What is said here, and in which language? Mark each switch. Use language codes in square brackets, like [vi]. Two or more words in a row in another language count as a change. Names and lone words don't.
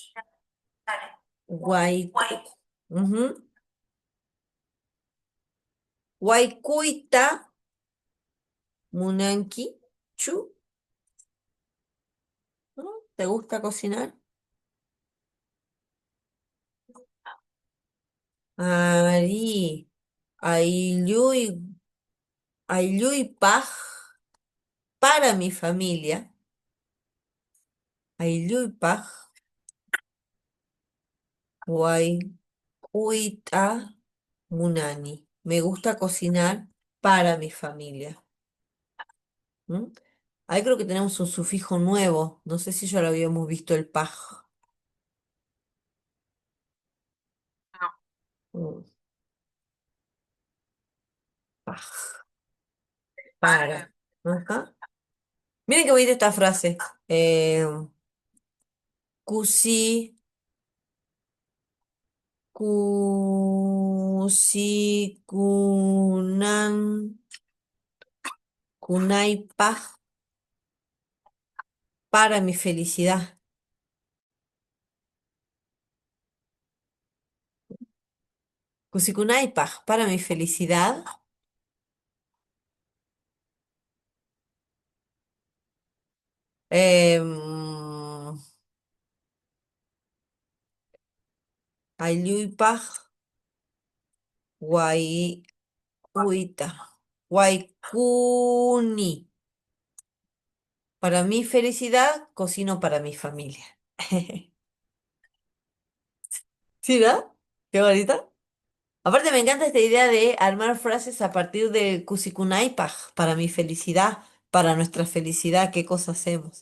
[qu] Guaycu. Ujú. Guaycuita, munanqui, chu. [es] ¿No? ¿Te gusta cocinar? [qu] Ari, aylluy, aylluypaj [es] para mi familia. [qu] Aylluypaj, guaycuita, munani. [es] Me gusta cocinar para mi familia. ¿Mm? Ahí creo que tenemos un sufijo nuevo. No sé si ya lo habíamos visto el paj. No, Mm, Paj, para. para. Ajá. Miren qué bonita esta frase. [qu] Eh, cusi, kunan, kunaipa [es] para mi felicidad. Kusikunaipa para mi felicidad. [qu] Em, Aylluypa, guayuita, guaycuni. [es] Para mi felicidad, cocino para mi familia. ¿Sí, no? Qué bonita. Aparte me encanta esta idea de armar frases a partir del Kusikunaipa, para mi felicidad, para nuestra felicidad, qué cosa hacemos.